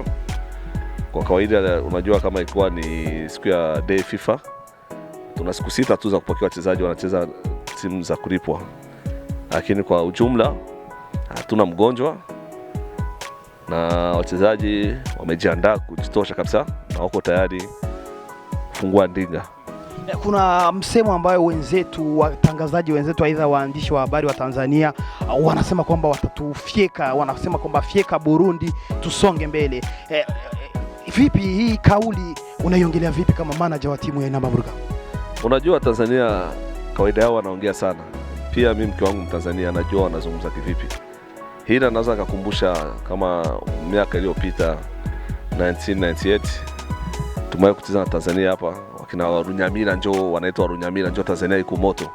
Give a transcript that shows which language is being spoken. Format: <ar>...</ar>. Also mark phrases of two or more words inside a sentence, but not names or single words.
<sw>Kwa kawaida unajua kama ilikuwa ni siku ya day FIFA tuna siku 6 tu za kupokea wachezaji wanacheza timu za kulipwa, lakini kwa ujumla hatuna mgonjwa na wachezaji wamejiandaa kujitosha kabisa na wako tayari kufungua ndinga. Kuna msemo ambayo wenzetu watangazaji wenzetu aidha waandishi wa habari wa Tanzania wanasema kwamba watatufyeka, wanasema kwamba fyeka Burundi tusonge mbele. Vipi hii kauli unaiongelea vipi kama manager wa timu ya Intamba mu rugamba? Unajua Tanzania kawaida yao wanaongea sana. Pia mimi mke wangu Mtanzania najua wanazungumza kivipi. Hii naweza kukumbusha kama miaka iliyopita 1998 tumewahi kucheza na Tanzania hapa, wakina Runyamira njoo wanaitwa Runyamira njoo Tanzania iko moto.</sw>